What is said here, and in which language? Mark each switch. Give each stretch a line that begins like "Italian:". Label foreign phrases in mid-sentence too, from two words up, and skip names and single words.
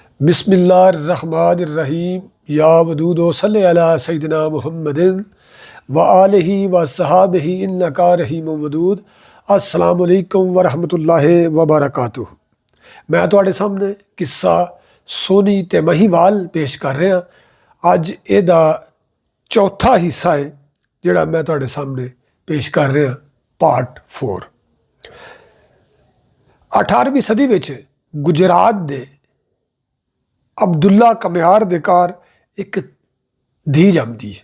Arabic: بسم الله الرحمن الرحيم يا ودود صل على سيدنا محمد وآله وصحبه إنك رحيم ودود. السلام عليكم ورحمة الله وبركاته.
Punjabi: میں تہاڈے سامنے قصہ سوہنی تے مہینوال پیش کر رہا. اج ایہدا چوتھا حصہ ہے جیہڑا میں تہاڈے سامنے پیش کر رہا، پارٹ 4. 18ویں صدی وچ گجرات دے عبداللہ کمیار دے گھر اک دھی جمدی ہے.